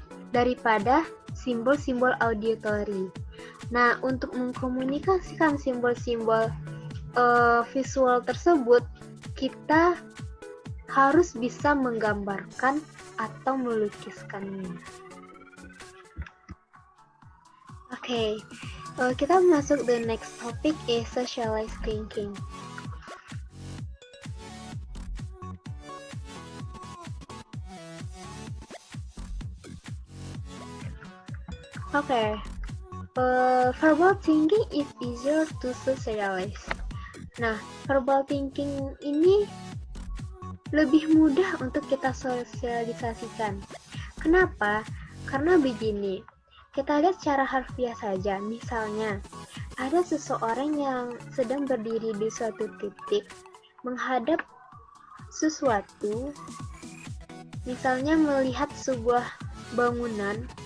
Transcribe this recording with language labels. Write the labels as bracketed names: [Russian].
[Indonesian] Daripada simbol-simbol auditory. Nah, untuk mengkomunikasikan simbol-simbol visual tersebut, kita harus bisa menggambarkan atau melukiskannya. Oke, kita masuk [English] the next topic is socialized thinking. Verbal thinking is easier to socialize. [Indonesian] Nah, verbal thinking ini lebih mudah untuk kita sosialisasikan. Kenapa? Karena begini, kita lihat secara harfiah saja. Misalnya, ada seseorang yang sedang berdiri di suatu titik menghadap sesuatu, misalnya melihat sebuah bangunan.